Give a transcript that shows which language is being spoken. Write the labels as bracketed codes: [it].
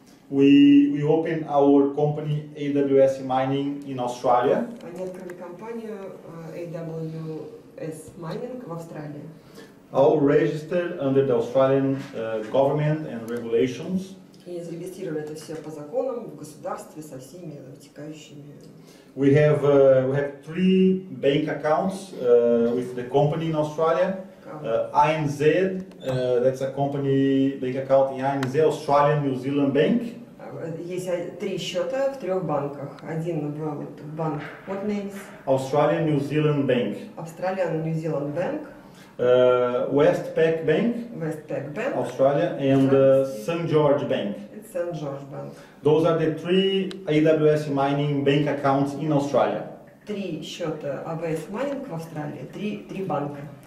[en] we opened our company AWS Mining in Australia. [ru] они открыли компанию AWS Mining в Австралии. [en] All registered under the Australian government and regulations. [ru] И зарегистрировали это все по законам в государстве со всеми вытекающими. [en] We have 3 bank accounts with the company in Australia. ANZ, that's a company bank account in ANZ, Australian New Zealand Bank. [ru] Есть 3 счета в 3 банках. Один в банк [en] What names? Australian New Zealand Bank. Australian New Zealand Bank. Westpac Bank, Westpac Bank, Australia, and St. George Bank. It's St. George Bank. Those are the 3 AWS mining bank accounts in Australia. [ru] 3 счета AWS Mining в Австралии, 3 банка.